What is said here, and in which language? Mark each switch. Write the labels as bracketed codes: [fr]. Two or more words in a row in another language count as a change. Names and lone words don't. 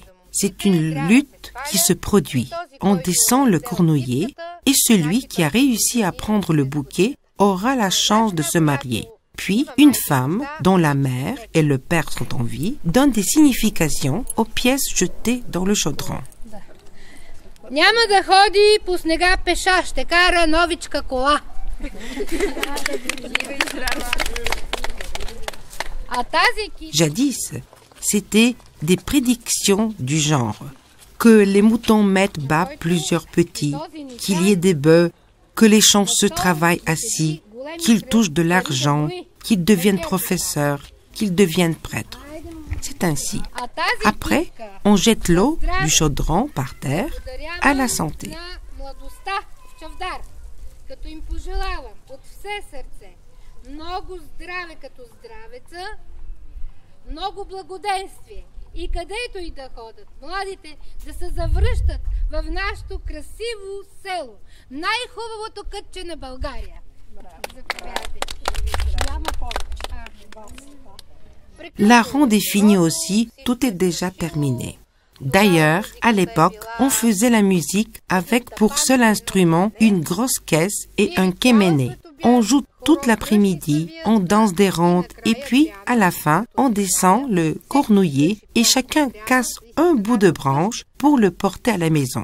[fr] C'est une lutte qui se produit. On descend le cornouiller et celui qui a réussi à prendre le bouquet aura la chance de se marier. Puis, une femme, dont la mère et le père sont en vie, donne des significations aux pièces jetées dans le chaudron. [bg] Няма да ходи по снега пеша, ще кара новичка кола. [fr] Jadis, c'était des prédictions du genre que les moutons mettent bas plusieurs petits, qu'il y ait des bœufs, que les chanceux travaillent assis, qu'ils touchent de l'argent, qu'ils deviennent professeurs, qu'ils deviennent prêtres. C'est ainsi. Après, on jette l'eau du chaudron par terre à la santé. [bg] И където и да ходят, младите да се завръщат в нашето красиво село. Най-хубавото кътче на България. [fr] La ronde est finie aussi, tout est déjà terminé. D'ailleurs, à l'époque, on faisait la musique avec pour seul instrument une grosse caisse et un kéméné. On joue toute l'après-midi, on danse des rondes et puis, à la fin, on descend le cornouiller et chacun casse un bout de branche pour le porter à la maison.